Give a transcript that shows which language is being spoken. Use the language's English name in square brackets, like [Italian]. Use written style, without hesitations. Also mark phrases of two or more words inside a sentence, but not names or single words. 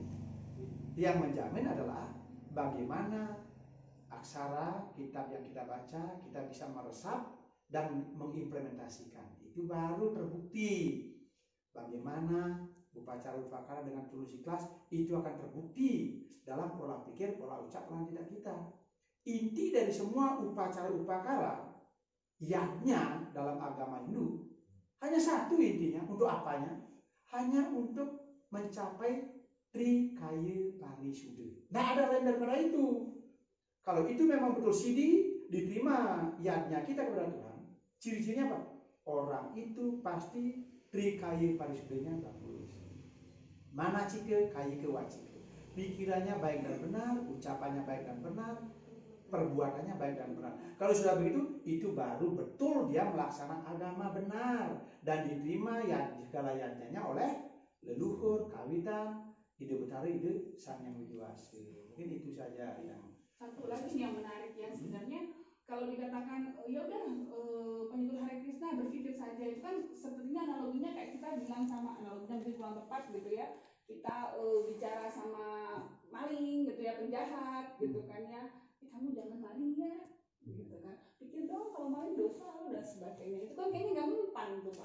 [Indonesian] Yang menjamin adalah bagaimana aksara kitab yang kita baca kita bisa meresap dan mengimplementasikan. Itu baru terbukti. Bagaimana upacara upakara dengan tulus ikhlas itu akan terbukti dalam pola pikir, pola ucap, pola tindak kita. Inti dari semua upacara upakara, yadnya dalam agama Hindu hanya satu intinya. Untuk apanya? Hanya untuk mencapai Trikaya Parisuddha. Nah, ada lain daripada itu. Kalau itu memang betul sidi diterima yadnya kita kepada Tuhan, ciri-cirinya apa? Orang itu pasti Trikaya Parisuddhanya bagus. [Sanskrit] Mana cike kaya kewacike. [Indonesian] Pikirannya baik dan benar, ucapannya baik dan benar, perbuatannya baik dan benar. Kalau sudah begitu, itu baru betul dia melaksanakan agama benar dan diterima segala yadnya oleh leluhur, kawitan, ide betara, ide sang yang widiwasa. Mungkin itu saja yang satu lagi yang menarik ya, sebenarnya kalau dikatakan ya udah pengikut Hare Krishna berpikir saja, itu kan sepertinya analoginya kayak kita bilang sama, analoginya mungkin kurang tepat gitu ya, kita bicara sama maling gitu ya, penjahat gitu kan ya, kamu jangan maling ya gitu kan, pikir dong kalau maling dosa dan sebagainya, itu kan kayaknya nggak mempan tuh Pak.